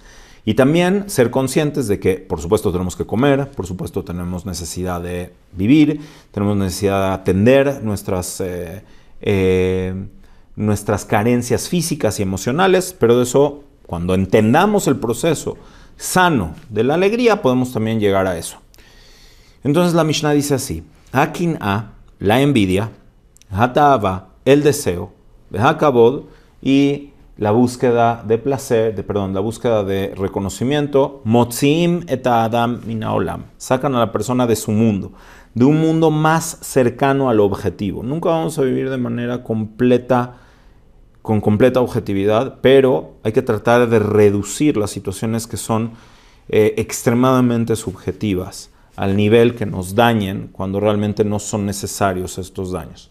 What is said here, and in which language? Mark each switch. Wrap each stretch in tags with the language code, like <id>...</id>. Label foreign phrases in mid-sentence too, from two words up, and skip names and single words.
<es>Y también ser conscientes de que por supuesto tenemos que comer, por supuesto tenemos necesidad de vivir, tenemos necesidad de atender nuestras carencias físicas y emocionales, pero de eso, cuando entendamos el proceso sano de la alegría, podemos también llegar a eso. Entonces la Mishnah dice así: Akin-a, la envidia, Hata'ava, el deseo, Hakabod, y la búsqueda de placer, la búsqueda de reconocimiento,</es> <he>מוציאים את האדם מן העולם,</he> <es>sacan a la persona de su mundo, de un mundo más cercano al objetivo. Nunca vamos a vivir de manera completa, con completa objetividad, pero hay que tratar de reducir las situaciones que son extremadamente subjetivas, al nivel que nos dañen cuando realmente no son necesarios estos daños.</es>